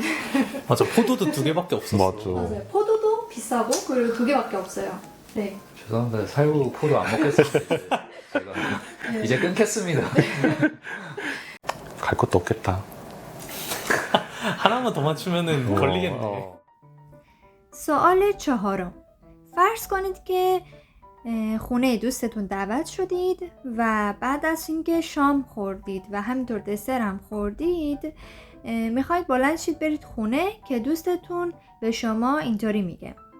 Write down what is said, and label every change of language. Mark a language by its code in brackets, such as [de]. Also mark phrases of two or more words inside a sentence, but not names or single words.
[ko] 맞아. 포도도 2개밖에 없었어. 맞아. 맞아요. 포도도 비싸고 그리고 2개밖에 없어요. 네. 죄송합니다. 살구 포도 안 먹겠습니다. 제가 이제 끊겠습니다. 갈 것도 없겠다. 하나만 더 맞추면은 걸리겠네. [fa] سوال چهارم فرض کنید که خونه دوستتون دعوت شدید و بعد از اینکه شام خوردید و همینطور دسر هم خوردید میخواید بلند شید برید خونه که دوستتون به شما اینطوری میگه